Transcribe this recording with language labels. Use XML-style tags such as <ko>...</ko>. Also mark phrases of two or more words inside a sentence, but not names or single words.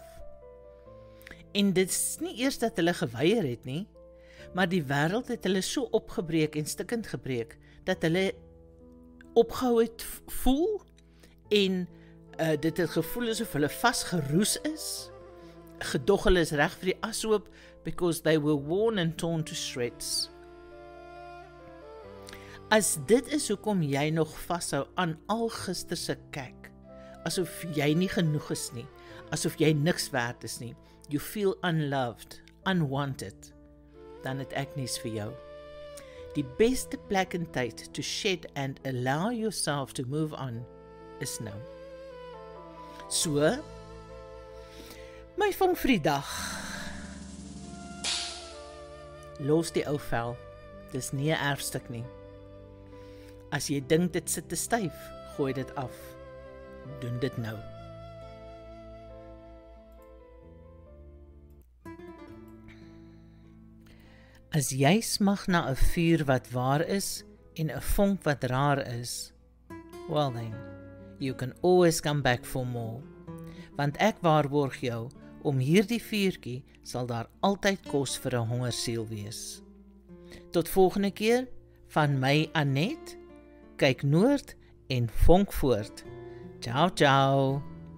<af>En dit is nie eers dat hulle geweier het nie, maar die wêreld het hulle so opgebreek en stikkend gebreek, dat hulle opgehou het voel, en dit het gevoel asof hulle vasgeroes is, gedog hulle is reg vir die ashoop,</af> <en>because they were worn and torn to shreds.</en> <af>As dit is hoekom jy nog vashou aan al gister se kyk, asof jy nie genoeg is nie, asof jy niks werd is nie,</af> <en>you feel unloved, unwanted,</en> <af>dan het ek nies vir jou. Die beste plek en tyd</af> <en>to shed and allow yourself to move on</en> <af>is nou. So, my vang vir die dag. Los die ou vel, dis nie 'n erfstuk nie. As jy dink dit sit te styf, gooi dit af. Doen dit nou. As jy smag na 'n vuur wat waar is en 'n vonk wat raar is,</af> <en>well then, you can always come back for more.</en> <af>Want ek waarborg jou, om hierdie vuurtjie sal daar altyd kos vir 'n hongersiel wees. Tot volgende keer, van my Annette, kyk noord en vonk voort.</af> <it>Ciao, ciao.</it>